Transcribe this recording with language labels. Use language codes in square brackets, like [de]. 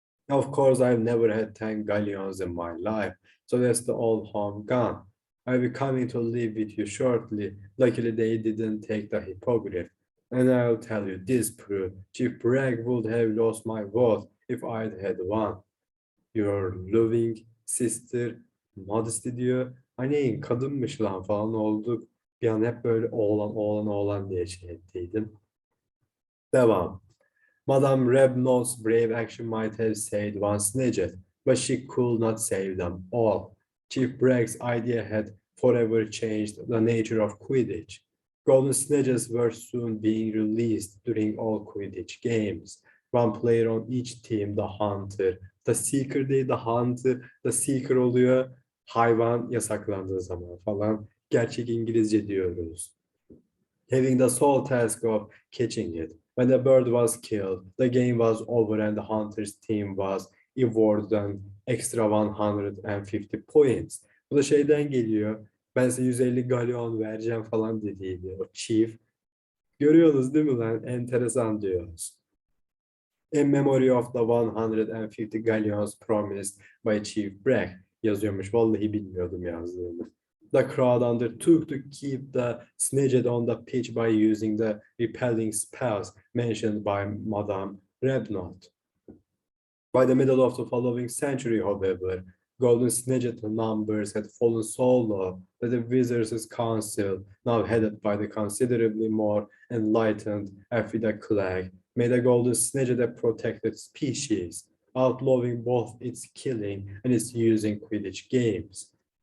[en] Of course, I've never had 10 galleons in my life, so that's the old home gone. I'll be coming to live with you shortly. Luckily, they didn't take the hippogriff. And I'll tell you this, Prue, Chief Bragg would have lost my vote if I'd had one. Your loving sister, Modesty [tr] diyor. Hani kadınmış lan falan olduk. Bir an hep böyle oğlan diye şey ettiydim. Devam. [en] Madame Rabnod's brave action might have saved one Snidget, but she could not save them all. Chief Bragg's idea had forever changed the nature of Quidditch. Golden Snitches were soon being released during all Quidditch games. One player on each team, the hunter. [tr] The seeker değil, the hunter. The seeker oluyor hayvan yasaklandığı zaman falan. Gerçek İngilizce diyoruz. [en] Having the sole task of catching it. When the bird was killed, the game was over and the hunter's team was awarded an extra 150 points. [tr] Bu da şeyden geliyor. Ben size 150 galyon vereceğim falan dediydi o chief. Görüyorsunuz değil mi lan? Enteresan diyoruz. [en] In memory of the 150 galleons promised by Chief Bragg [tr] yazıyormuş. Vallahi bilmiyordum yazdığını. [en] The crowd undertook to keep the snidget on the pitch by using the repelling spells mentioned by Madame Rebnot. By the middle of the following century, however, Golden Snitch numbers had fallen so low that the Wizards' Council, now headed by the considerably more enlightened Affida Clegg, made the Golden Snitch a protected species, outlawing both its killing and its use in Quidditch games.